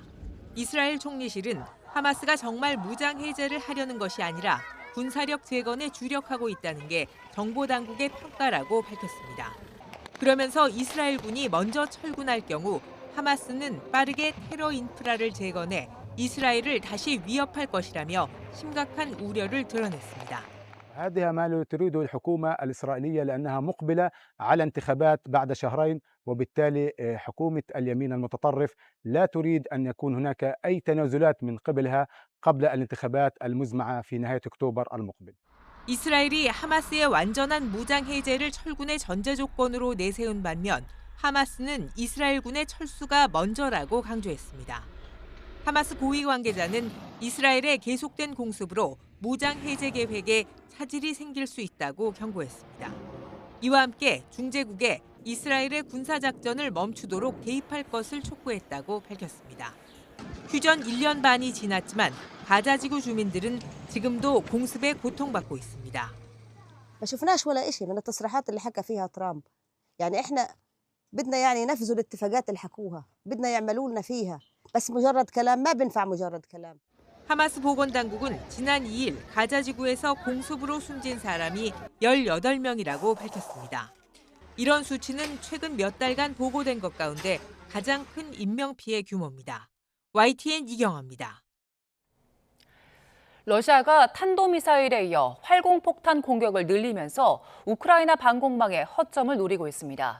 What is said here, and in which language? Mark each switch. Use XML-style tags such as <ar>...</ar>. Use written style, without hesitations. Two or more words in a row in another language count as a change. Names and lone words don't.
<ko>이스라엘 총리실은 하마스가 정말 무장 해제를 하려는 것이 아니라 군사력 재건에 주력하고 있다는 게 정보 당국의 평가라고 밝혔습니다. 그러면서 이스라엘군이 먼저 철군할 경우 하마스는 빠르게 테러 인프라를 재건해 이스라엘을 다시 위협할 것이라며 심각한 우려를 드러냈습니다.</ko> <ar>هذا ما تريده الحكومة الإسرائيلية لأنها مقبلة على انتخابات بعد شهرين وبالتالي حكومة اليمين المتطرف لا تريد أن يكون هناك أي تنازلات من قبلها قبل الانتخابات المزمعة في نهاية أكتوبر المقبل.</ar> <ko>이스라엘이 하마스의 완전한 무장 해제를 철군의 전제 조건으로 내세운 반면 하마스는 이스라엘군의 철수가 먼저라고 강조했습니다. 하마스 고위 관계자는 이스라엘의 계속된 공습으로 무장 해제 계획에 차질이 생길 수 있다고 경고했습니다. 이와 함께 중재국에 이스라엘의 군사작전을 멈추도록 개입할 것을 촉구했다고 밝혔습니다. 휴전 1년 반이 지났지만 가자지구 주민들은 지금도 공습에 고통받고 있습니다.</ko> <ar>ما شفناش ولا شيء من التصريحات اللي حكى فيها ترامب. يعني احنا بدنا يعني ينفذوا الاتفاقات اللي حكوها. بدنا يعملوا لنا فيها. بس مجرد كلام ما بينفع مجرد كلام.</ar> <ko>하마스 보건당국은 지난 2일 가자지구에서 공습으로 숨진 사람이 18명이라고 밝혔습니다. 이런 수치는 최근 몇 달간 보고된 것 가운데 가장 큰 인명피해 규모입니다. YTN 이경아입니다. 러시아가 탄도미사일에 이어 활공폭탄 공격을 늘리면서 우크라이나 방공망의 허점을 노리고 있습니다.</ko>